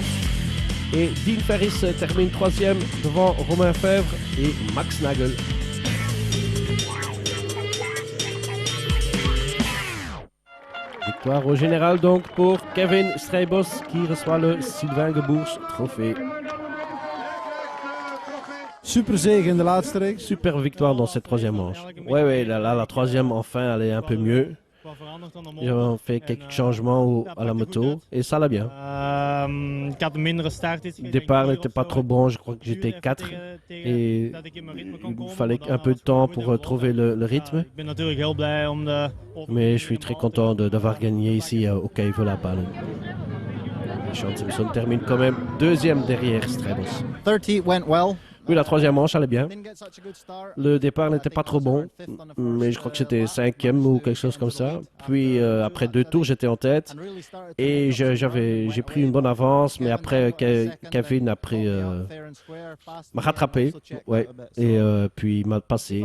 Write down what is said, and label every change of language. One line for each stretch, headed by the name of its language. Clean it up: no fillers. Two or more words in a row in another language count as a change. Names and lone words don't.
French: Et Dean Ferris termine 3e devant Romain Fèvre et Max Nagel. Victoire au général donc pour Kevin Strebos qui reçoit le Sylvain Geboers trophée.
Dutch: Super zege in de laatste race.
French: Super victoire dans cette 3e manche. Ouais, là, la 3e enfin elle est un peu mieux. Ils ont fait quelques changements à la moto et ça allait bien. Le départ n'était pas trop bon, je crois que j'étais 4 et il fallait un peu de temps pour trouver le rythme. Mais je suis très content d'avoir gagné ici au Keuvel-Apalen. Sean Simpson termine quand même 2e derrière Strebos.
English: 30 went well.
French: Oui, la 3e manche allait bien. Le départ n'était pas trop bon, mais je crois que c'était 5e ou quelque chose comme ça. Puis après 2 tours, j'étais en tête et j'ai pris une bonne avance, mais après Kevin m'a rattrapé, ouais, et puis il m'a passé.